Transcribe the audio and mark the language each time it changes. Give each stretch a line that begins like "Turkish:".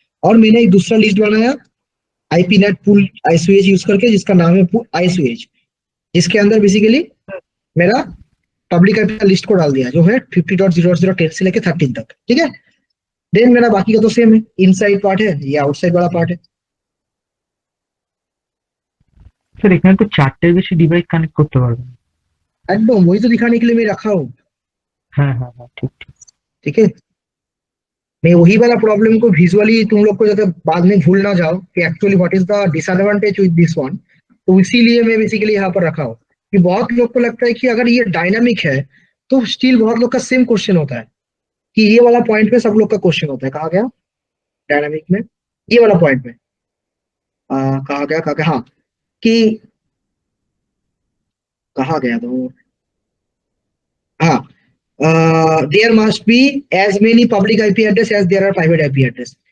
Hindi: और मैंने एक दूसरा लिस्ट बनाया आईपी नेट पूल आईएसओएच यूज करके, जिसका नाम है पूल आईएसओएच, जिसके अंदर बेसिकली मेरा पब्लिक आईपी का लिस्ट को डाल दिया, जो है 50.0.0.10 से लेके 13 तक, ठीक है। देन मेरा बाकी का तो सेम है, इनसाइड पार्ट है, ये आउटसाइड वाला पार्ट है।
Bangla: স্যার এখানে তো ৪ টের বেশি ডিভাইস কানেক্ট করতে পারবেন।
Hindi: एकदम वही तो दिखाने के लिए मैं रखा हूँ,
Bangla: হ্যাঁ, হ্যাঁ, হ্যাঁ। ঠিক, ঠিক।
Hindi: ठीक है। मैं वही वाला प्रॉब्लम को विजुअली तुम लोग को जाते बाद में भूल ना जाओ कि
English: actually what is the disadvantage with this one,
Hindi: तो इसीलिए मैं बेसिकली यहाँ पर रखा हूँ। कि बहुत लोग को लगता है कि अगर ये डायनामिक है तो स्टिल बहुत लोग का सेम क्वेश्चन होता है, कि ये वाला पॉइंट पे सब लोग का क्वेश्चन होता है, कहा गया डायनामिक में, ये वाला पॉइंट में कहा गया हाँ, कि कहा गया तो हाँ,
English: there must be as many public IP address
Hindi: as there are private IP address.